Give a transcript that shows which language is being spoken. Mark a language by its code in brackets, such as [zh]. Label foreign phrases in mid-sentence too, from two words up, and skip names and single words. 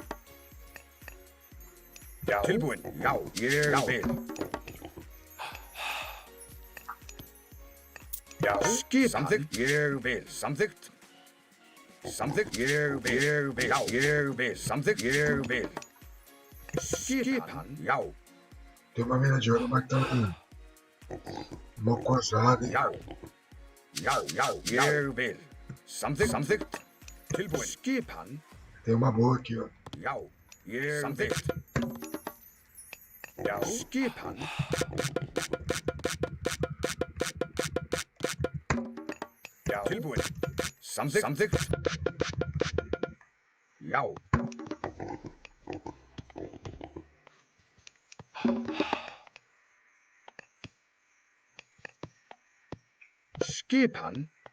[is] Já. Tilbúin. Já. Ég vil. Já. Skipan. Samþykkt. Ég vil. Samþykkt. Samþykkt. Ég vil. Já. Ég vil. Samþykkt. Ég vil. Skipan. Já. [pt] Tem uma mina de ouro matando mocosada. [is] Já. Já. Ég vil. Samþykkt. Tilbúin. Skipan. [pt] Tem uma boa aqui, ó. [is] Já. Ég samþykkt. Já. Skipan. Já. Tilbúin. Samþykkt. Já. Skipan.